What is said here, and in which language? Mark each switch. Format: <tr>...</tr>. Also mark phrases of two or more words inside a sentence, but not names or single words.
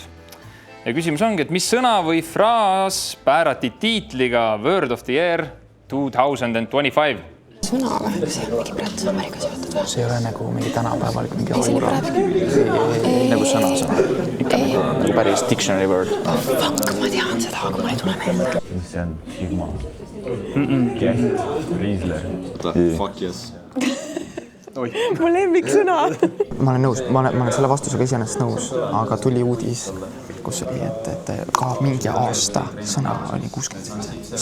<et>Ja küsimus ongi, et mis sõna või fraas päärati tiitliga</et> <en>Word of the Year 2025?</en> <et>Sõna või? See on mingi Prantsuse Ameerika seotud või? See ei ole nagu mingi tänapäeval mingi aura. Nagu sõna. Ikka nagu päris</et> <en>dictionary word. Oh fuck,</en> <et>ma tean seda, aga ma ei tule meelde. Mis see on? Sigma. Kett. Riisler.</et> <en>Fuck yes.</en> <et>Mu lemmiksõna. Ma olen nõus, ma olen selle vastusega iseenesest nõus, aga tuli uudis, kus oli, et ka mingi aasta sõna oli 67.</et>